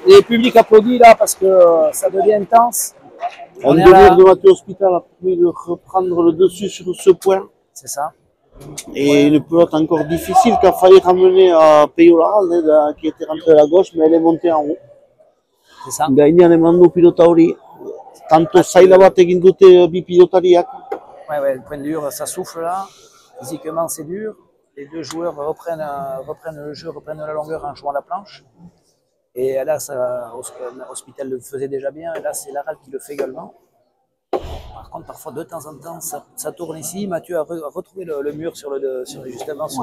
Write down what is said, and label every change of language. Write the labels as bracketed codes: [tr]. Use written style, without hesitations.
[fr] Et le public applaudit là parce que ça devient intense. Un délire de Mathieu Hospital a permis de reprendre le dessus sur ce point. C'est ça. Et une pelote encore difficile qui a failli ramener à Peyo l'Arald, qui était rentrée à la gauche, mais elle est montée en haut. C'est ça. [eu] Gainean emandu pilota hori. Tanto zaila bat egin dute bi pilotariak. [fr] Ouais, le point dur, ça souffle là. Physiquement, c'est dur. Les deux joueurs reprennent le jeu, reprennent la longueur en jouant la planche. Et là, Hospital le faisait déjà bien. Et là, c'est l'Arald qui le fait également. Par contre, parfois, de temps en temps, ça tourne ici. Mathieu a retrouvé le mur justement sur